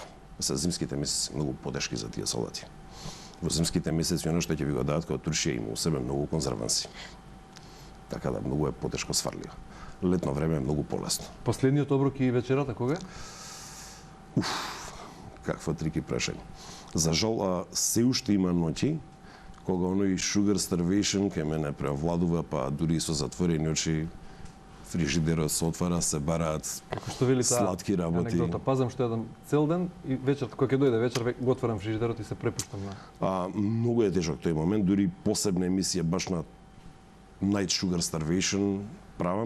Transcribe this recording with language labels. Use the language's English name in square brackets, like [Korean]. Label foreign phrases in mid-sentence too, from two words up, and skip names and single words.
[Macedonian] Се зимските месеци многу потешки за тие салати. Во зимските месеци оно што ќе ви го дадат као туршија има у себе многу конзерванси. Така да многу е потешко сварливо. Летно време е многу полесно. Последниот оброк и вечерата кога е? Каква трики прашање. За жал, се уште има ноќи кога оној [English] sugar starvation [Macedonian] ке мене преовладува, па дури и со затворени очи фрижидерот се отвара, се бараат сладки работи. Анекдота, пазам што јадам цел ден и вечер, кога ќе дојде вечер, го отварам фрижидерот и се препуштам на. Многу е тежок тој момент, дури посебна емисија баш на [English] Night Sugar Starvation [Macedonian] правам.